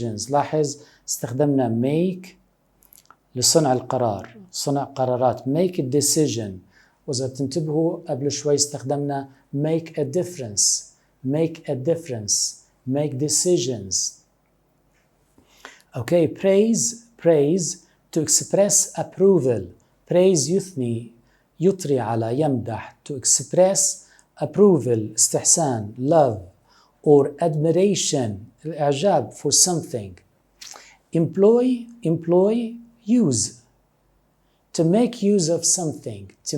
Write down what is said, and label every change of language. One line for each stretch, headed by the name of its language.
Arabic: لاحظ استخدمنا make لصنع القرار, صنع قرارات.
English: make a decision.
Arabic: وإذا تنتبهوا قبل شوي استخدمنا
English: make a difference, make decisions. Okay, praise to express approval.
Arabic: Praise يثني, يطري على, يمدح.
English: To express approval, استحسان, love, or admiration, الإعجاب for something. Employ, use. To make use of something.